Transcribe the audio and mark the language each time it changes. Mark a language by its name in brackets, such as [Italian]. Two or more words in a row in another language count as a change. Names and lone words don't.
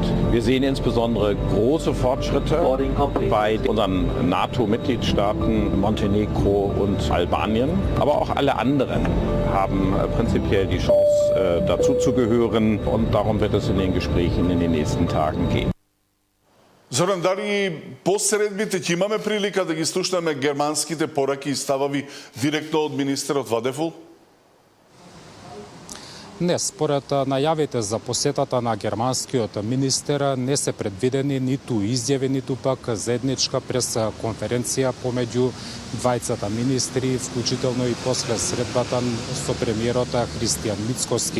[German] Wir sehen insbesondere große Fortschritte bei unseren NATO-Mitgliedstaaten Montenegro und Albanien. Aber auch alle anderen haben prinzipiell die Chance, dazu zu gehören. Und darum wird es in den Gesprächen in den nächsten Tagen gehen. [Macedonian] Зоран, дали посредбите ќе имаме прилика да ги слушнеме германските пораки и ставови директно од министерот Вадефул? Не, според најавите за посетата на германскиот министер не се предвидени ниту изјави, ниту пак заедничка пресконференција помеѓу двајцата министри, вклучително и после средбата со премиерот Христијан Мицкоски.